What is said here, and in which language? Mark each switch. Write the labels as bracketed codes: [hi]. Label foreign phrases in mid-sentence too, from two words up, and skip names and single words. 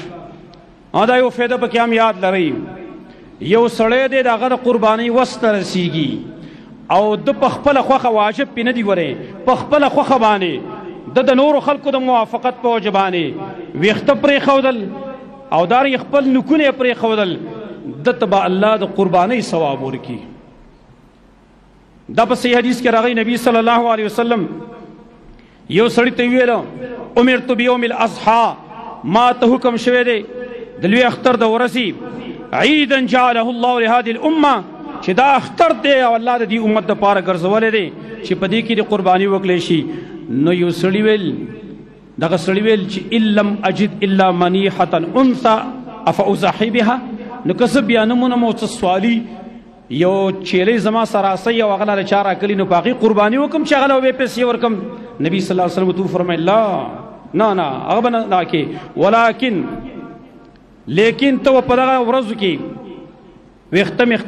[ps] دا یو فایده پکې هم یاد لرئ یو سړی دی د هغه د قربانۍ وس ته رسیږي او د په خپله خوښه واجب پې نه دی ورې په خپله خوښه باندې د نورو خلکو د موافقت په وجه باندې ویښته پرېښودل او دارنګې خپل نوکونه یې پرېښودل ده ته به الله د قربانۍ ثواب ورکړي. دا په صحیح حدیث کې راغلی نبي [ar] صلی الله علیه وسلم [ps] یو سړي ته ویله [ar] امرت بیوم الاضحی [ps] ما ته حکم شوی دی د لوی اختر د ورځې [ar] عیدا جعله الله لهذه الامه [ps] چې دا اختر دی او الله د دې امت دپاره ګرځولی دی چې په دې کې د قرباني وکړی شي. نو یو سړي ویل دغه سړي ویل چې [ar] ان لم اجد الا منیحة انثى افاضحي بها [ps] نو که زه بیا نه مونم او څه سوالي یو چیلۍ زما سره راسئ او هغه له چا راکلي نو په هغې قرباني وکړم چې هغه له به پیسې ورکړم. نبي [ar] صلی الله علیه وسلم [ps] ورته وفرمیل لا نه هغه به نه کې ولکن لیکن ته په دغه ورځو کې ویښته میښته